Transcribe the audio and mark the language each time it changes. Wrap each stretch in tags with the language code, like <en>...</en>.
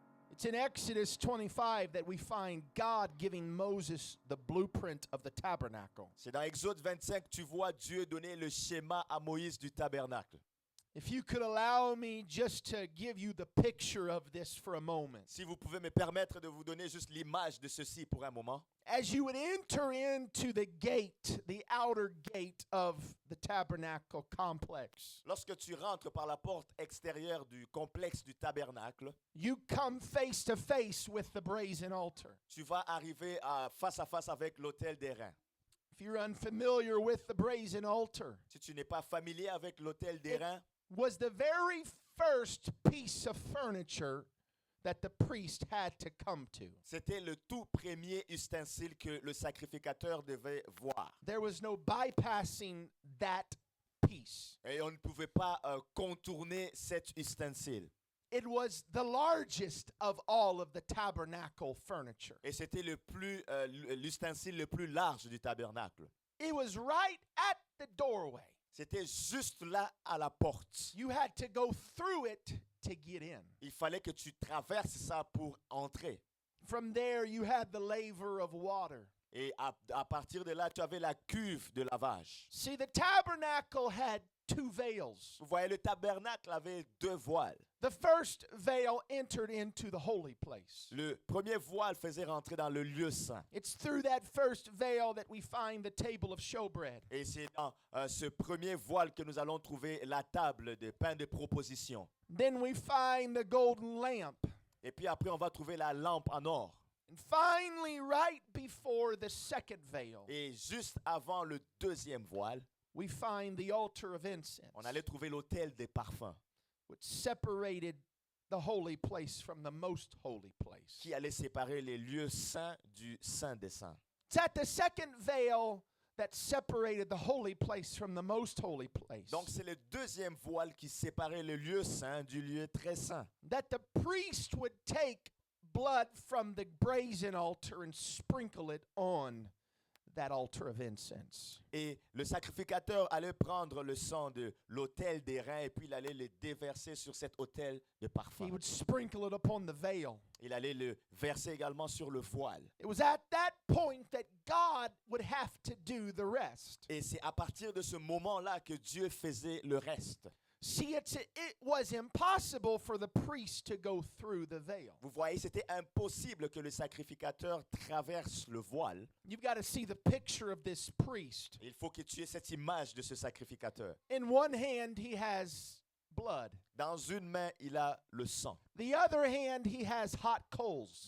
<en>It's in Exodus 25 that we find God giving Moses the blueprint of the tabernacle.</en> <fr>C'est dans Exode 25 que tu vois Dieu donner le schéma à Moïse du tabernacle.</fr> <en>If you could allow me just to give you the picture of this for a moment.</en> <fr>Si vous pouvez me permettre de vous donner juste l'image de ceci pour un moment.</fr> <en>As you would enter into the gate, the outer gate of the tabernacle complex,</en> <fr>Lorsque tu rentres par la porte extérieure du complexe du tabernacle,</fr> <en>you come face to face with the brazen altar.</en> <fr>tu vas arriver face à face avec l'autel d'airain.</fr> <en>If you're unfamiliar with the brazen altar,</en> <fr>Si tu n'es pas familier avec l'autel d'airain,</fr> <en>was the very first piece of furniture that the priest had to come to.</en> <fr>c'était le tout premier ustensile que le sacrificateur devait voir.</fr> <en>There was no bypassing that piece.</en> <fr>Et on ne pouvait pas contourner cet ustensile.</fr> <en>It was the largest of all of the tabernacle furniture.</en> <fr>Et c'était l'ustensile le plus large du tabernacle.</fr> <en>It was right at the doorway.</en> <fr>C'était juste là à la porte.</fr> <en>You had to go through it to get in.</en> <fr>Il fallait que tu traverses ça pour entrer.</fr> <en>From there, you had the laver of water.</en> <fr>Et à partir de là, tu avais la cuve de lavage.</fr> <en>See, the tabernacle had two veils.</en> <fr>Vous voyez, le tabernacle avait deux voiles.</fr> <en>The first veil entered into the holy place.</en> <fr>Le premier voile faisait rentrer dans le lieu saint.</fr> <en>It's through that first veil that we find the table of showbread.</en> <fr>Et c'est dans ce premier voile que nous allons trouver la table de pain de proposition.</fr> <en>Then we find the golden lamp.</en> <fr>Et puis après, on va trouver la lampe en or.</fr> <en>And finally, right before the second veil,</en> <fr>Et juste avant le deuxième voile,</fr> <en>we find the altar of incense,</en> <fr>on allait trouver l'autel des parfums</fr> <en>which separated the holy place from the most holy place.</en> <fr>qui allait séparer les lieux saints du Saint des Saints.</fr> <en>It's at the second veil that separated the holy place from the most holy place</en> <fr>Donc c'est le deuxième voile qui séparait le lieu saint du lieu très saint.</fr> <en>that the priest would take blood from the brazen altar and sprinkle it on that altar of incense.</en> <fr>Et le sacrificateur allait prendre le sang de l'autel des reins et puis il allait le déverser sur cet autel de</fr> <en>He</en> <fr>parfum.</fr> <en>would sprinkle it upon the veil.</en> <fr>Il allait le verser également sur le voile.</fr> <en>It was at that point that God would have to do the rest.</en> <fr>Et c'est à partir de ce moment-là que Dieu faisait le reste.</fr> <en>See, it was impossible for the priest to go through the veil.</en> <fr>Vous voyez, c'était impossible que le sacrificateur traverse le voile.</fr> <en>You've got to see the picture of this priest.</en> <fr>Il faut que tu aies cette image de ce sacrificateur.</fr> <en>In one hand, he has blood.</en> <fr>Dans une main, il a le sang.</fr> <en>The other hand, he has hot coals.</en>